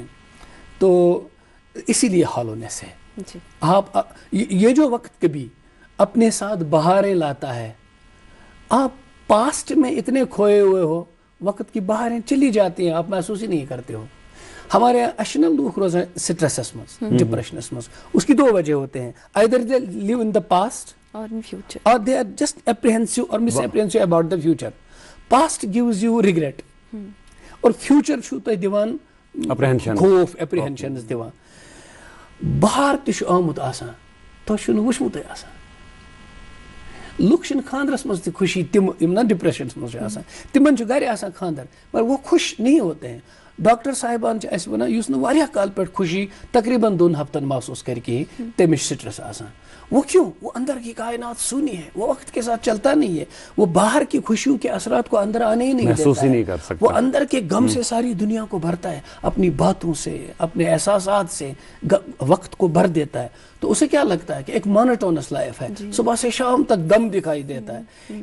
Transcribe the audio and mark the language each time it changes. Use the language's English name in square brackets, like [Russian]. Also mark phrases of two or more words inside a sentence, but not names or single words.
[Urdu] تو اسی لیے ہالونیس ہے. آپ یہ جو وقت کبھی اپنے ساتھ بہاریں لاتا ہے, آپ پاسٹ میں اتنے کھوئے ہوئے ہو, وقت کی بہاریں چلی جاتی ہیں, آپ محسوس ہی نہیں کرتے ہو. [Kashmiri] ہمارے یہاں اشنل لوگ روزان سٹریسس مز, ڈپریشنس مز. [Urdu] اس کی 2 وجہ ہوتے ہیں, [English] either they live in the past or they are just apprehensive or misapprehensive about the future. Past gives you regret اور future [Kashmiri] چھو تۄہہِ دِوان خوف, [English] apprehensions دِوان. [Kashmiri] بہار تہِ چھُ آمُت آسان, تۄہہِ چھُ نہٕ وٕچھمُتٕے آسان. لُکھ چھِنہٕ خاندرس منٛز تہِ خوشی, تِم یِم نا ڈپریشنس منٛز چھِ آسان, تِمن چھُ گرِ آسان خاندر, [Urdu] مگر وہ خوش نہیں ہوتے ہیں. [Kashmiri] ڈاکٹر صاحبان چھِ اَسہِ وَنان یُس نہٕ واریاہ کال پٮ۪ٹھ خوشی تقریباً 2 ہفتن محسوس کرِ کِہیٖنۍ, تٔمِس چھُ سٹریس آسان. [Urdu] وہ کیوں؟ وہ اندر کی کائنات سونی ہے, وہ وقت کے ساتھ چلتا نہیں ہے, وہ باہر کی خوشیوں کے اثرات کو اندر آنے ہی نہیں دیتا ہے. وہ اندر کے غم سے ساری دنیا کو بھرتا ہے, اپنی باتوں سے, اپنے احساسات سے وقت کو بھر دیتا ہے. تو اسے کیا لگتا ہے کہ ایک [English] monotonous life [Urdu] ہے, صبح سے شام تک غم دکھائی دیتا ہے.